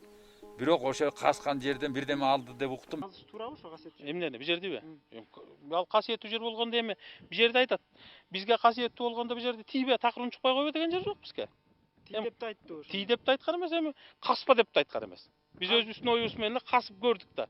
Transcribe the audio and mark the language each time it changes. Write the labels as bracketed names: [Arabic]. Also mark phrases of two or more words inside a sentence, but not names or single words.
[Kyrgyz] Бирок ошо казган жерден бирдеме алды деп уктум. Азыр туурабы ошо касиеттүү? Эмнени, бул жердеби? Ал касиеттүү жер болгондо эми бул жерде айтат. Бизге касиеттүү болгондо бул жерде тийбе, такыр унчукпай койбо деген жер жок бизге. Тий деп да айтты ошо. Тий деп да айткан эмес, эми каспа деп да айткан эмес. Биз өзүмүздүн оюбуз менен эле касып көрдүк да.